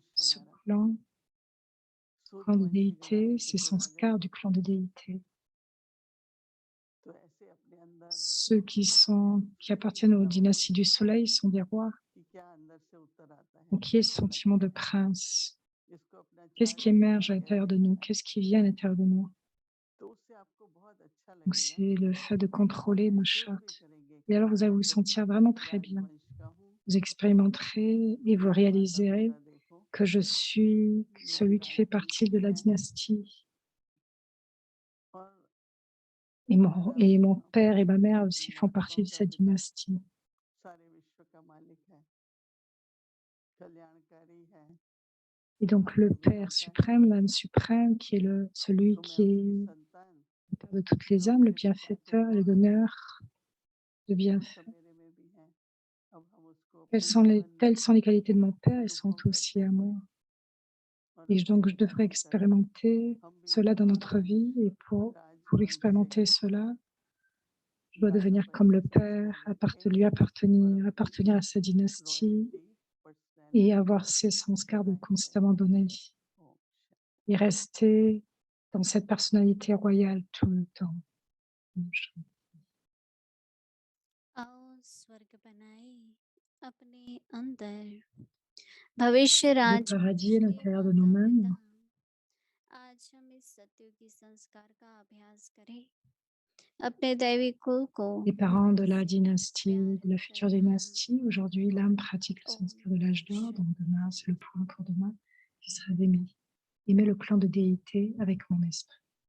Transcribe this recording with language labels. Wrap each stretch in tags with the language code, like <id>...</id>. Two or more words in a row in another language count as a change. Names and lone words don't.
<fr>ce</fr> <hi>हमारा</hi> <fr>clan de</fr> <hi>सूर्यवंशी</hi> <fr>déité,</fr> <hi>घराने के</hi> <fr>ces</fr> <hi>तो राजा ही</hi> <fr>sanskars du</fr> <hi>होते</hi> <fr>clan</fr> <hi>हैं।</hi> <fr>de déité?</fr> <hi>तो ऐसे अपने अंदर</hi> <fr>Ceux qui appartiennent aux dynasties du soleil sont des rois.</fr> <hi>कि क्या अंदर से उत्तर आता है,</hi> <fr>Donc, qui est ce</fr> <hi>कैसा</hi> <fr>sentiment</fr> <hi>लगता</hi> <fr>de</fr> <hi>है,</hi> <fr>prince?</fr> <hi>इसको अपना</hi> <fr>Qu'est-ce</fr> <hi>चार्ट</hi> <fr>qui émerge</fr> <hi>दिखाना</hi> <fr>à l'intérieur</fr> <hi>कैसे</hi> <fr>de nous?</fr> <hi>है,</hi> <fr>Qu'est-ce qui vient à l'intérieur de nous?</fr> <hi>तो उससे आपको बहुत अच्छा</hi> <fr>Donc,</fr> <hi>लगेगा</hi> <fr>c'est le fait de</fr> <hi>और</hi> <fr>contrôler nos</fr> <hi>महसूस भी</hi> <fr>chakras.</fr> <hi>करेंगे</hi> <fr>Et</fr> <hi>कि</hi> <fr>alors, vous allez</fr> <hi>मैं</hi> <fr>vous</fr> <hi>तो</hi> <fr>sentir vraiment très bien.</fr> <hi>राजवंश का हूँ,</hi> <fr>Vous expérimenterez et vous</fr> <hi>मेरा माता</hi> <fr>réaliserez</fr> <hi>पिता देखो,</hi> <fr>que je suis</fr> <hi>मेरे</hi> <fr>celui qui fait partie</fr> <hi>राजवंशी</hi> <fr>de la</fr> <hi>हैं</hi> <fr>dynastie.</fr> <hi>और</hi> <fr>Et mon</fr> <hi>हमारा</hi> <fr>père et ma mère aussi font</fr> <hi>आत्माओं</hi> <fr>partie de</fr> <hi>का</hi> <fr>cette</fr> <hi>पिता</hi> <fr>dynastie.</fr> <hi>सारे विश्व का मालिक है, कल्याणकारी है,</hi> <fr>Et donc, le Père</fr> <hi>विधाता है,</hi> <fr>suprême, l'âme suprême, qui est celui</fr> <hi>तो मैं</hi> <fr>qui</fr> <hi>उनकी</hi> <fr>est</fr> <hi>संतान</hi> <fr>le Père de toutes les</fr> <hi>जो</hi> <fr>âmes, le</fr> <hi>अपने पिता के</hi> <fr>bienfaiteur, le</fr> <hi>गुण</hi> <fr>donneur, le</fr> <hi>वो सब</hi> <fr>bienfait.</fr> <hi>मेरे में भी हैं, अब हम उसको</hi> <fr>Telles sont les qualités de mon père, elles sont aussi à moi. Et donc je devrais expérimenter cela dans notre vie et pour expérimenter cela, je dois devenir comme le père, lui appartenir à sa dynastie et avoir ces sanskars de constamment donner et rester dans cette personnalité royale tout le temps.</fr> <hi>आओ स्वर्ग बनाए अपने अंदर, भविष्य</hi> <fr>Le</fr> <hi>राज</hi> <fr>paradis à</fr> <hi>के</hi> <fr>l'intérieur de</fr> <hi>माता</hi> <fr>nous-mêmes,</fr> <hi>पिता। आज हम इस सत्युगी संस्कार का अभ्यास करें, अपने दैवी कुल को</hi> <fr>les parents de la dynastie,</fr> <hi>प्यार</hi> <fr>de la future</fr> <hi>करना।</hi> <fr>dynastie. Aujourd'hui, l'âme pratique le</fr> <hi>ओम</hi> <fr>sanskar de l'âge d'or, donc</fr> <hi>शांति।</hi> <fr>demain, c'est le point pour demain, qui sera d'aimer le clan de déité avec mon esprit.</fr>